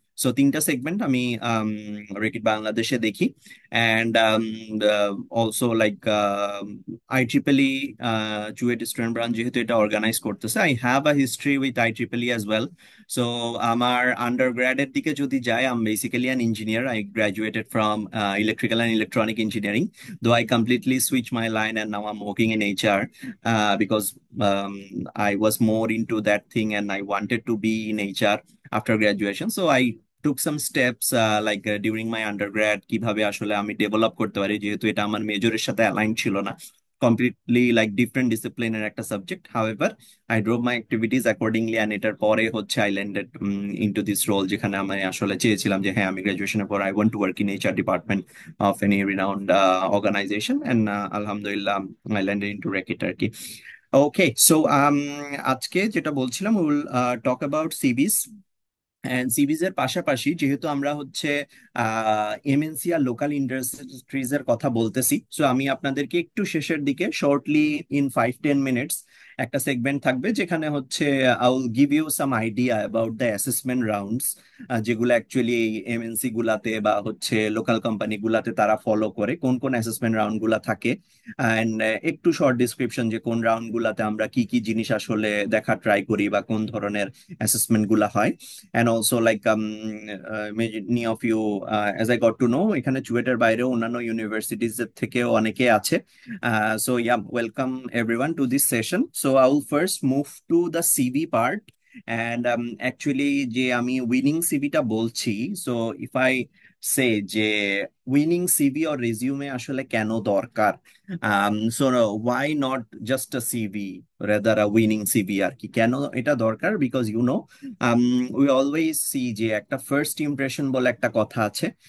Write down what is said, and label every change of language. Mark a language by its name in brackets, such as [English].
[Bangla] So তিনটা segment আমি Reckitt বাংলাদেশে দেখি। [English] and also like IEEE CUET student branch [Bangla] যেহেতু এটা অর্গানাইজ করতেছে, [English] I have a history with IEEE as well. [Bangla] So আমার আন্ডার গ্র্যাডের দিকে যদি যাই, [English] I am basically an engineer. I graduated from electrical and electronic engineering, though I completely switched my line and now I'm working in HR because I was more into that thing and I wanted to be in HR after graduation. So I took some steps during my undergrad [Bangla] কিভাবে আসলে আমি develop করতে পারি, যেহেতু এটা আমার মেজরের সাথে align ছিল না, কমপ্লিটলি লাইক ডিফারেন্ট ডিসিপ্লিনের একটা subject. [English] however I drove my activities accordingly, and [Bangla] এটার পরে হচ্ছে [English] I landed into this role, [Bangla] যেখানে আমি আসলে চেয়েছিলাম যে হ্যাঁ, আমি গ্রাজুয়েশনের পর [English] I want to work in HR department of any renowned organization, and আলহামদুলিল্লাহ I landed into Reckitt আর কি। Okay, so [Bangla] আজকে যেটা বলছিলাম, [English] Will talk about CVs. [Bangla] অ্যান্ড সিভিজ এর পাশাপাশি যেহেতু আমরা হচ্ছে MNC আর লোকাল ইন্ডাস্ট্রিজ এর কথা বলতেছি, সো আমি আপনাদেরকে একটু শেষের দিকে শর্টলি ইন 5-10 মিনিটস একটা সেগমেন্ট থাকবে যেখানে হচ্ছে [English] I will give you some idea about the assessment rounds, [Bangla] যেগুলো অ্যাকচুয়ালি এই MNC গুলাতে বা হচ্ছে লোকাল কোম্পানি গুলাতে তারা ফলো করে, কোন কোন অ্যাসেসমেন্ট রাউন্ড গুলা থাকে, অ্যান্ড একটু শর্ট ডিসক্রিপশন যে কোন রাউন্ড গুলাতে আমরা কি কি জিনিস আসলে দেখা ট্রাই করি বা কোন ধরনের অ্যাসেসমেন্ট গুলা হয়। [English] And also many of you, as I got to know, [Bangla] এখানে চুয়েটের বাইরেও অন্যান্য ইউনিভার্সিটিজ থেকেও অনেকে আছে। [English] So yeah, welcome everyone to this session. So I will first move to the CV part. And actually [Bangla] যে আমি উইনিং সিভিটা বলছি, [English] so if I say যে winning CV or resume [Bangla] আসলে কেন দরকার, [English] so why not just a CV, rather a winning CV আর কি, [Bangla] কেন এটা দরকার? [English] because we always see [Bangla] যে একটা ফার্স্ট ইমপ্রেশন বলে একটা কথা আছে।